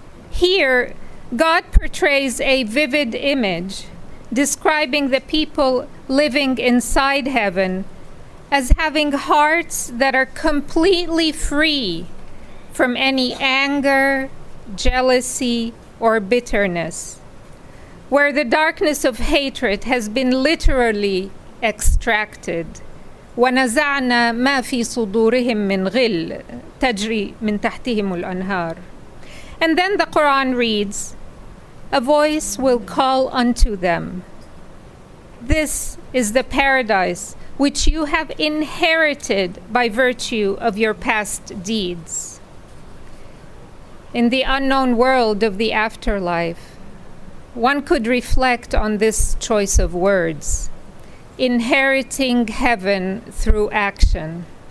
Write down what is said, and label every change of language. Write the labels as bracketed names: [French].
[English] Here, God portrays a vivid image describing the people living inside heaven as having hearts that are completely free from any anger, jealousy, or bitterness, where the darkness of hatred has been literally extracted. [Arabic] وَنَزَعْنَا مَا فِي صُدُورِهِمْ مِنْ غِلٍّ تَجْرِي مِنْ تَحْتِهِمُ الْأَنْهَارُ. [English] And then the Quran reads, a voice will call unto them. This is the paradise which you have inherited by virtue of your past deeds. In the unknown world of the afterlife, one could reflect on this choice of words, inheriting heaven through action.